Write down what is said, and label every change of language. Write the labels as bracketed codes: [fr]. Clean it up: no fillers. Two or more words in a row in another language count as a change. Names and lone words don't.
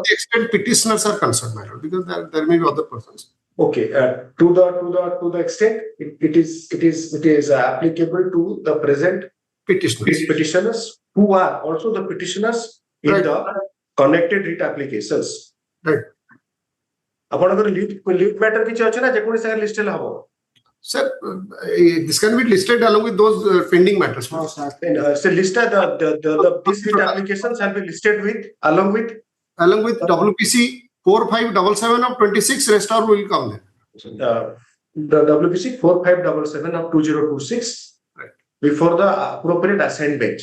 [en] To the extent petitioners are concerned, my lord, because there may be other persons. Okay, to the extent it is applicable to the present petitioners who are also the petitioners in the connected writ applications. Right. [or] ଆପଣଙ୍କର [en] leave matter [or] କିଛି ଅଛି ନା ଯେକୌଣସି ଜାଗାରେ ଲିଷ୍ଟ ହେଲେ ହବ? [en] Sir, this can be listed along with those pending matters. So listed this writ application shall be listed with along with WPC 4577 of 26. Rest all will come there. The WPC 4577 of 2026 before the appropriate assigned bench.